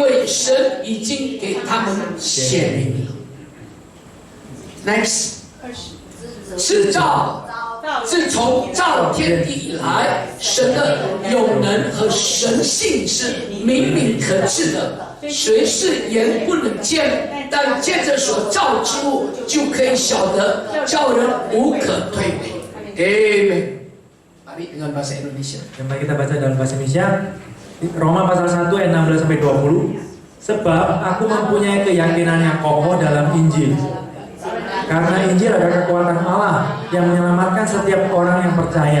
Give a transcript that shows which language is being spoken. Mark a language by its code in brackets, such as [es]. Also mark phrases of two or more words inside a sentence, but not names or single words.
[zh] 为神已经给他们显明了。Next， 是自从造天地以来，神的永能和神性是明明可知的，谁是眼不能见，但借着所造之物就可以晓得，叫人无可推诿。 [id] Amen. Mari dengan bahasa Indonesia. Mari kita baca dalam bahasa Indonesia. Roma pasal 1 ayat 16 sampai 20. Sebab aku mempunyai keyakinan yang kokoh dalam Injil. Karena Injil adalah kekuatan Allah yang menyelamatkan setiap orang yang percaya.